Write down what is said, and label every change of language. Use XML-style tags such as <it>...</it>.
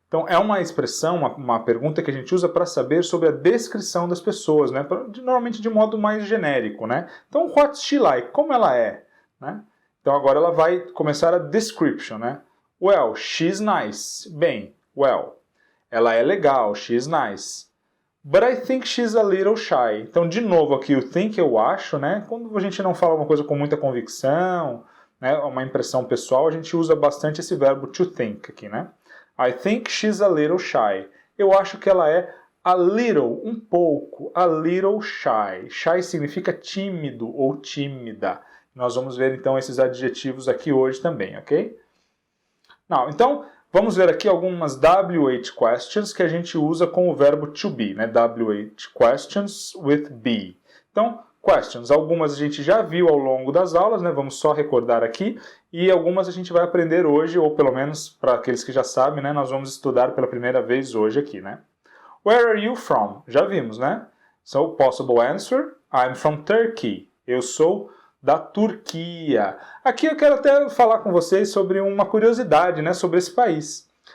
<pt>Então é uma expressão, uma pergunta que a gente usa para saber sobre a descrição das pessoas, né? Normalmente de modo mais genérico, né? Então,</pt> <en>what's she like?</en> <pt>Como ela é? Né? Então agora ela vai começar a description, né?</pt> <en>Well, she's nice.</en> <pt>Bem, well, ela é legal,</pt> <en>she's nice. But I think she's a little shy.</en> <pt>Então, de novo aqui, o think eu acho, né? Quando a gente não fala uma coisa com muita convicção, né? Uma impressão pessoal, a gente usa bastante esse verbo to think aqui, né?</pt> <en>I think she's a little shy.</en> <pt>Eu acho que ela é</pt> <en>a little,</en> <pt>um pouco,</pt> <en>a little shy.</en> <pt>Shy significa tímido ou tímida. Nós vamos ver então esses adjetivos aqui hoje também, ok? Now, então, vamos ver aqui algumas WH questions que a gente usa com o verbo to be, né?</pt> <en>WH questions with be.</en> <pt>Então, questions, algumas a gente já viu ao longo das aulas, né? Vamos só recordar aqui, e algumas a gente vai aprender hoje, ou pelo menos para aqueles que já sabem, né? Nós vamos estudar pela primeira vez hoje aqui, né?</pt> <en>Where are you from?</en> <pt>Já vimos, né?</pt> <en>So, possible answer, I'm from Turkey.</en> <pt>Eu sou da Turquia. Aqui eu quero até falar com vocês sobre uma curiosidade, né? Sobre esse país.</pt>